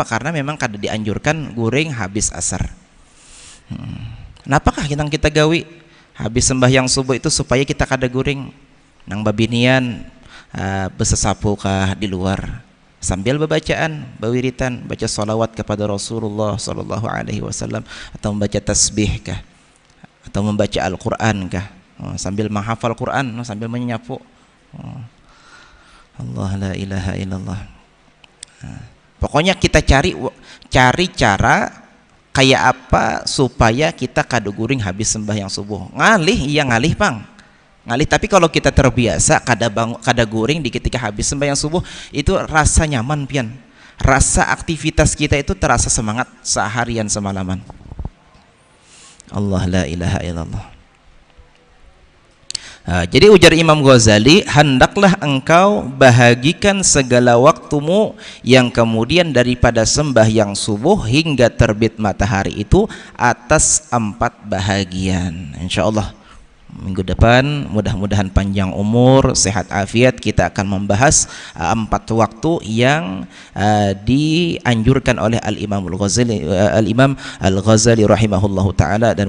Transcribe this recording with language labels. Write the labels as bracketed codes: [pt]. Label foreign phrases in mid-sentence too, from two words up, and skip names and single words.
[bjn] Karena memang kada dianjurkan guring habis asar. Kenapakah kita gawi habis sembahyang subuh itu supaya kita kada guring nang babinian besesapu kah di luar sambil bacaan, bawiritan, baca salawat kepada Rasulullah [ar] صلى الله عليه وسلم, [bjn] atau membaca tasbih kah, atau membaca Al-Qur'an kah, sambil menghafal Quran, sambil menyapu. [ar] الله، لا إله إلا الله. [bjn] Pokoknya kita cari cara kayak apa supaya kita kada guring habis sembahyang subuh. Ngalih Bang. Ngalih, tapi kalau kita terbiasa kada guring di ketika habis sembahyang subuh, itu rasa nyaman pian. [id] Rasa aktivitas kita itu terasa semangat seharian semalaman. [ar] الله، لا إله إلا الله. [bjn] Jadi ujar Imam Ghazali, [ms] hendaklah engkau bahagikan segala waktumu yang kemudian daripada sembahyang subuh hingga terbit matahari itu atas 4 bahagian. [id] Insyaallah minggu depan mudah-mudahan panjang umur, sehat afiat, kita akan membahas 4 waktu yang dianjurkan oleh Al-Imam Al-Ghazali [ar] رحمه الله تعالى, [id] dan